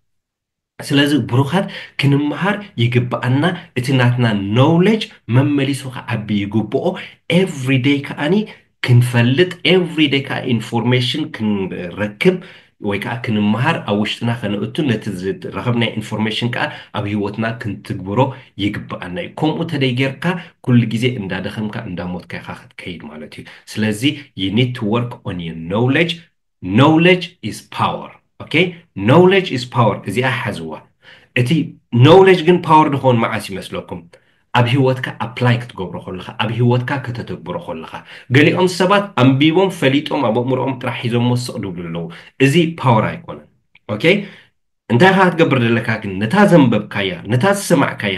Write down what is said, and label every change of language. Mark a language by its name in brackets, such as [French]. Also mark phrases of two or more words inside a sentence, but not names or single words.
[Tigrinya] ስለዚ ብሩኻት ክንምሃር ይግባአና እቲ ናትና ኖውሌጅ መመሊሱ ከዓቢ ይግብኦ [English] every day [Tigrinya] ከዓኒ ክንፈልጥ [English] every day [Tigrinya] ከዓ ኢንፎርሜሽን ክንረክብ ወይ ከዓ ክንምሃር ኣብ ውሽጥና ከነእቱ ነቲ ዝረኸብናይ ኢንፎርሜሽን ከዓ ኣብ ሂወትና ክንትግብሮ ይግባአና እዩ ከምኡ ተደይ ጌርካ ኩሉ ግዜ እንዳደኸምካ እንዳሞትካ ኢኻ ክትከይድ ማለት እዩ ስለዚ [English] you need to work on your knowledge knowledge is power okay knowledge is power [Tigrinya] እዚኣ ሓዝዋ እቲ knowledge ግን power ድኾን መዓስ ይመስለኩም ኣብ ሂወትካ ኣፕላይ ክትገብሮ ከለኻ ኣብ ሂወትካ ከተተግብሮ ከለኻ ገሊኦም ሰባት ኣንቢቦም ፈሊጦም ኣብ ኣእምሮኦም ጥራሕ ሒዞም ወስቕ ድብሉ ኣለዉ እዚ ፓወር ኣይኮነን ኦኬ እንታይ ካ ትገብር ዘለካ ግን ነታ ዘንበብካያ ነታ ዝሰማዕካያ